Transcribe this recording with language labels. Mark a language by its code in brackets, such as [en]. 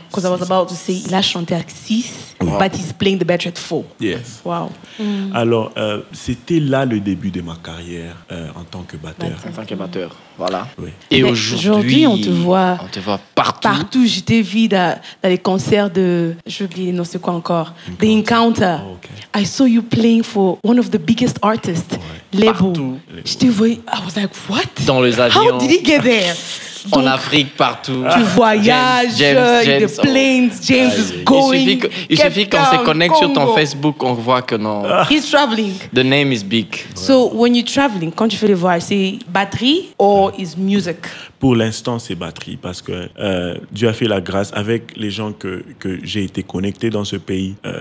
[en] Because I was about to say, [fr] il a chanté à 6, [en] but he's playing the battery at 4. Yes. Wow. [fr] Alors, c'était là le début de ma carrière en tant que batteur. En tant que batteur, voilà. Oui. Et aujourd'hui, on te voit partout. Partout. Je t'ai vu dans les concerts de... Je oublié, non, c'est quoi encore? [en] The Encounter. Oh, okay. I saw you playing for one of the biggest artists. [fr] Partout. Je te voyais... [en] I was like, what? [fr] Dans les avions. [en] How did he get there? [fr] En Afrique, partout. Tu voyages, [en] the planes, James is going. [fr] Il suffit qu'on se connecte sur ton Facebook, on voit que non. [en] He's traveling. The name is big. So when you're traveling, [fr] quand tu fais les voyages, c'est batterie [en] or is music? [fr] Pour l'instant, c'est batterie parce que Dieu a fait la grâce avec les gens que j'ai été connecté dans ce pays.